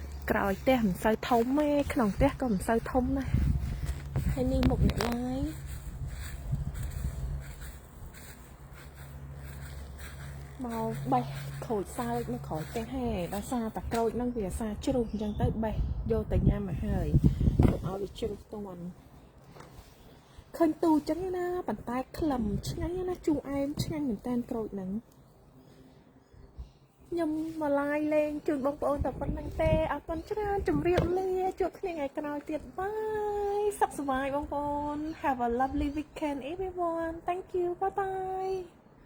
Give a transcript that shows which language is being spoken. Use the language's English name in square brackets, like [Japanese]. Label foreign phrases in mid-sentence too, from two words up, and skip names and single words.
[Khmer] ក្រោយផ្ទះមិនសូវធំទេក្នុងផ្ទះក៏មិនសូវធំដែរហើយនេះមុខអ្នកឡាយមកបេះក្រូចសើចនៅក្រោយផ្ទះហេដោយសារតែក្រូចហ្នឹងវាអាសាជ្រុះអញ្ចឹងទៅបេះយកទៅញ៉ាំមកហើយកុំឲ្យវាជ្រុះតន់ឃើញទូអញ្ចឹងណាប៉ុន្តែក្លឹមឆ្ងាញ់ណាជូរអែមឆ្ងាញ់មែនតើក្រូចហ្នឹង ខ្ញុំមកឡាយលេងជូនបងប្អូនតែប៉ុណ្្នឹងទេអរគុណច្រើនជម្រាបលាជួបគ្នាថ្ងៃក្រោយទៀតបាយសុខសប្បាយបងប្អូន [English] Have a lovely weekend everyone. Thank you. Bye bye.